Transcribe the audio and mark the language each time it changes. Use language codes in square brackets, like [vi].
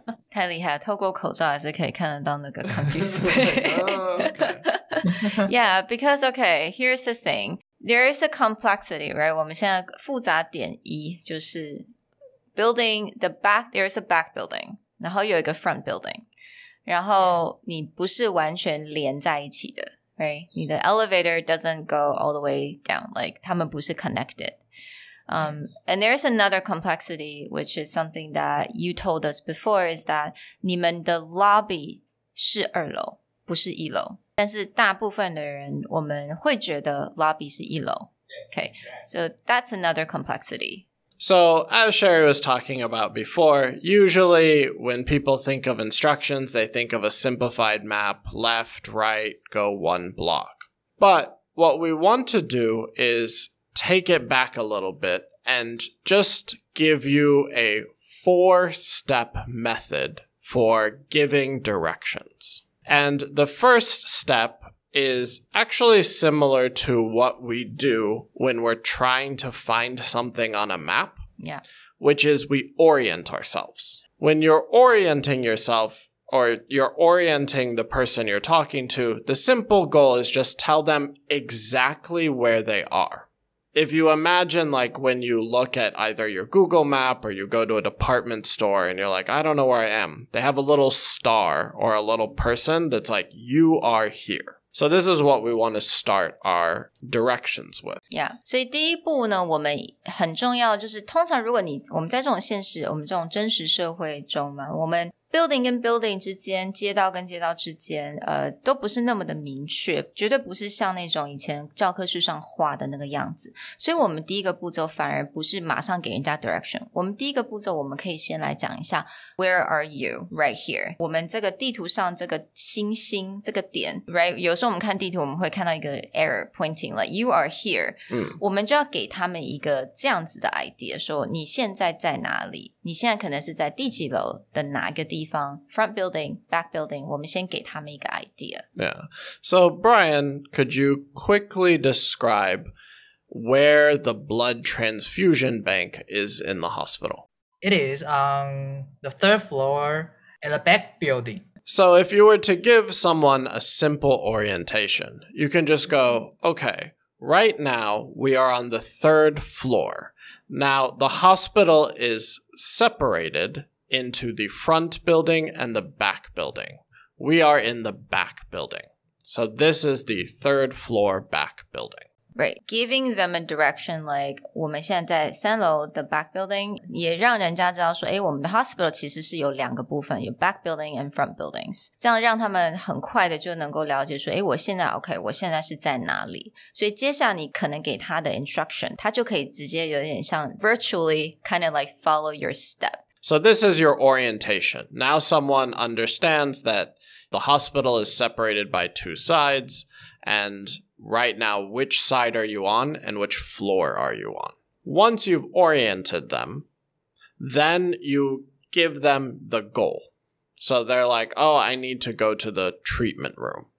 [zh] 太厉害，透过口罩还是可以看得到那个 [en] confused face. Yeah, because okay, here's the thing. There is a complexity, right? [zh] 我们现在复杂点一就是 [en] building the back, there's a back building, [zh] 然后有一个 front building, 然后你不是完全连在一起的 right? 你的 [en] elevator doesn't go all the way down, like [zh] 他们不是 [en] connected. And there's another complexity, which is something that you told us before, is that [zh] 你们的 [en] lobby [zh] 是2楼，不是1楼。但是大部分的人我们会觉得 lobby 是1楼。 [en] Okay, so that's another complexity. So, as Sherry was talking about before, usually when people think of instructions, they think of a simplified map, left, right, go 1 block. But what we want to do is take it back a little bit and just give you a 4-step method for giving directions. And the first step is actually similar to what we do when we're trying to find something on a map, which is we orient ourselves. When you're orienting yourself or you're orienting the person you're talking to, the simple goal is just tell them exactly where they are. If you imagine like when you look at either your Google map or you go to a department store and you're like, I don't know where I am. They have a little star or a little person that's like, you are here. So this is what we want to start our directions with. Yeah. [zh] 所以第一步呢，我们很重要就是通常如果我们在这种现实，我们这种真实社会中嘛，我们 building 跟 building 之间，街道跟街道之间，都不是那么的明确，绝对不是像那种以前教科书上画的那个样子。所以我们第一个步骤反而不是马上给人家 direction， 我们第一个步骤我们可以先来讲一下 [en] Where are you right here？ [zh] 我们这个地图上这个星星这个点 right？有时候我们看地图我们会看到一个 [en] arrow pointing like you are here， [zh] 我们就要给他们一个这样子的 idea， 说你现在在哪里？你现在可能是在第几楼的哪一个地方 front building, back building, 我们先给他们一个 idea. [en] Yeah. So, Brian, could you quickly describe where the blood transfusion bank is in the hospital? It is on the 3rd floor at the back building. So if you were to give someone a simple orientation, you can just go, okay, right now we are on the 3rd floor. Now, the hospital is separated into the front building and the back building. We are in the back building. So this is the 3rd floor back building. Right. Giving them a direction like [zh] 我们现在在3楼的 back building 也让人家知道说我们的 hospital 其实是有2个部分，有 [en] back building and front buildings， [zh] 这样让他们很快的就能够了解说我现在 OK， 我现在是在哪里。所以接下来你可能给他的 instruction 他就可以直接有点像 [en] virtually kind of like follow your step. So this is your orientation. Now someone understands that the hospital is separated by 2 sides, and right now, which side are you on and which floor are you on? Once you've oriented them, then you give them the goal. So they're like, oh, I need to go to the treatment room.